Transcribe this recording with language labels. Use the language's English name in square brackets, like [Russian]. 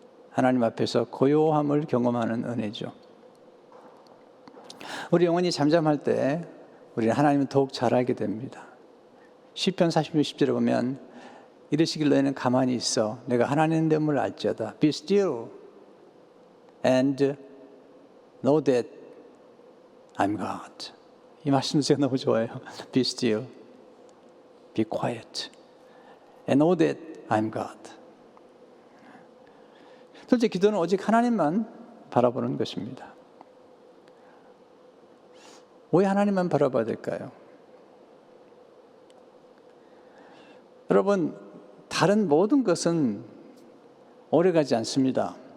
[Korean] 하나님 앞에서 고요함을 경험하는 은혜죠. 우리 영혼이 잠잠할 때 우리는 하나님을 더욱 잘 알게 됩니다. 시편 40편 10절에 보면 이르시길 너희는 가만히 있어 내가 하나님 됨을 알지어다. [English] Be still and know that I'm God. [Korean] 이 말씀도 제가 너무 좋아해요. [English] Be still, be quiet and know that I'm God. [Korean] 둘째, 기도는 오직 하나님만 바라보는 것입니다. 왜 하나님만 바라봐야 될까요? 여러분, 다른 모든 것은 오래가지 않습니다.